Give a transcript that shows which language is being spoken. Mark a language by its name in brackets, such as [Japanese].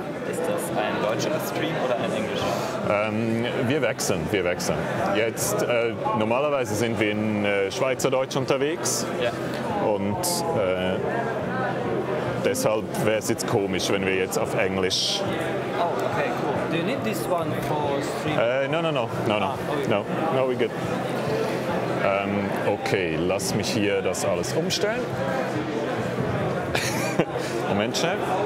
[German] Ist das ein deutscher Stream oder ein englischer? Wir wechseln. Jetzt, normalerweise sind wir in Schweizerdeutsch unterwegs. Ja. Und deshalb wäre es jetzt komisch, wenn wir jetzt auf Englisch... [English] Oh, okay, cool. Do you need this one for stream? No, we're good. [German] Okay, lass mich hier das alles umstellen. Moment schnell.